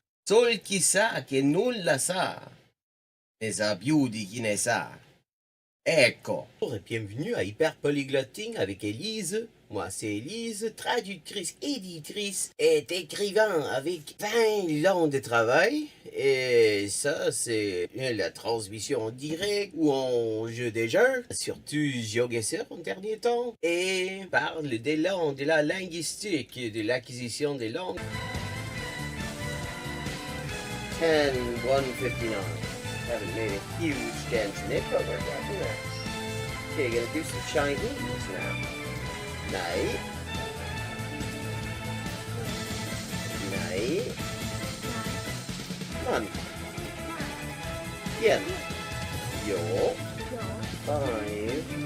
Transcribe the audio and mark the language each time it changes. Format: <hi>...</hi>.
<it>Sol chi sa che nulla sa, ne sa più di chi ne sa. Ecco.</it> <fr>Bonjour et bienvenue à Hyperpolyglotting avec Élise. Moi, c'est Élise, traductrice, éditrice et écrivain avec 20 ans de travail. Et ça, c'est la transmission en direct ou en jeu des jeux, surtout GeoGuessr en dernier temps. Et parle des langues, de la linguistique, de l'acquisition des langues. 10-159.</fr> <en>Haven't made a huge dent in it, but we're getting there. Okay, gonna do some Chinese now. Night. Night. Month. Yen. Yo. 5.</en>